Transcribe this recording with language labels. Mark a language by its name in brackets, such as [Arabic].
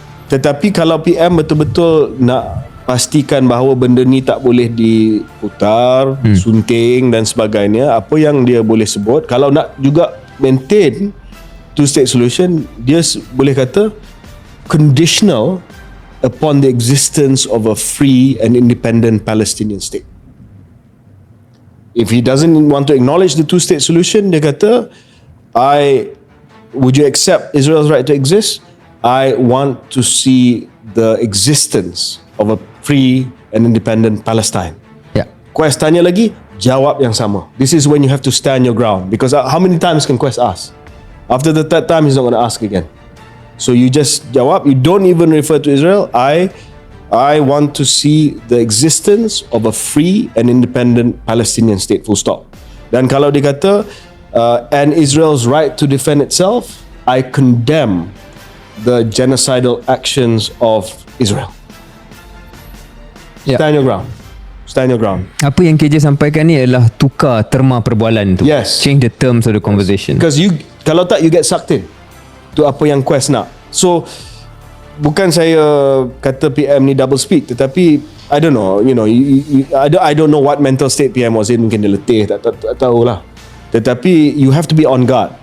[Malay] Tetapi kalau PM betul-betul nak pastikan bahawa benda ni tak boleh diputar, sunting dan sebagainya, apa yang dia boleh sebut, kalau nak juga [English] maintain two-state solution, [Malay] dia boleh kata [English] conditional upon the existence of a free and independent Palestinian state. If he doesn't want to acknowledge the two-state solution, [Malay] dia kata, [English] would you accept Israel's right to exist? I want to see the existence of a free and independent Palestine. Yeah. [Malay] Quest tanya lagi, jawab yang sama. [English] This is when you have to stand your ground, because how many times can Quest ask? After the third time, he's not going to ask again. So you just [Malay] jawab. [English] You don't even refer to Israel. I want to see the existence of a free and independent Palestinian state, full stop. [Malay] Dan kalau dia kata [English] and Israel's right to defend itself, I condemn the genocidal actions of Israel. Stand your ground. Stand your ground. [Malay] Apa yang KJ sampaikan ni adalah tukar terma perbualan tu. [English] Yes. Change the terms of the conversation. Because [Malay] kalau tak, [English] you get sucked in to [Malay] apa yang Quest nak. [English] So [Malay] bukan saya kata PM ni [English] double speak, [Malay] tetapi [English] I don't know, I don't know what mental state PM was in. [Malay] Mungkin dia letih, tak tahulah. Tetapi [English] you have to be on guard.